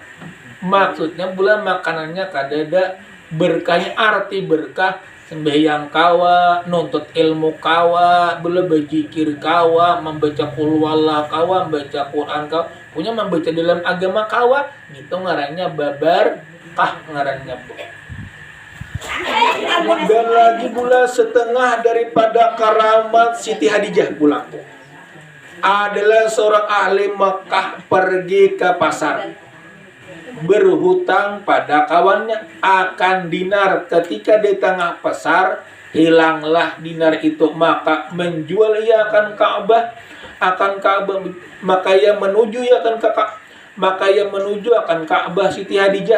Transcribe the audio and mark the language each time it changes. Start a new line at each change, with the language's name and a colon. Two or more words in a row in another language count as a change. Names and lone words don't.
Banjar: Maksudnya bulan makanannya kadada berkahnya arti berkah sembahyang kawa, nuntut ilmu kawa, bela berzikir kawa, membaca
Arabic: قل هو الله
Banjar: kawa, membaca Quran kawa, punya membaca dalam agama kawa, gitu ngarannya babarkah ngarannya.
Indonesian: Dan lagi pula setengah daripada karamat Siti Hadijah pula adalah seorang ahli Mekah pergi ke pasar berhutang pada kawannya akan dinar. Ketika di tengah pasar hilanglah dinar itu, maka menjual ia akan Ka'bah maka ia menuju akan Ka'bah Siti Hadijah.